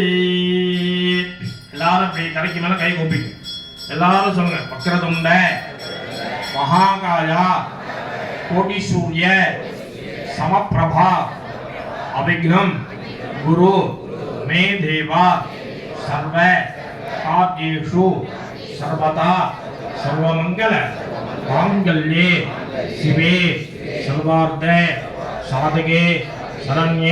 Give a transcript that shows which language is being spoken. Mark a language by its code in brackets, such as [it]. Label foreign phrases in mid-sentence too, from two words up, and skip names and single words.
[ta] எல்லாரும் அப்படி தலைக்கு மேல கை கூப்பிங்க எல்லாரும் சொல்லுங்க [sa] वक्रतुण्ड महाकाय कोटि सूर्य समप्रभा अभिघ्नं गुरु मे देवा सर्व कार्येषु सर्वदा सर्वमंगल मांगल्ये शिवे सर्वार्थ साधके शरण्ये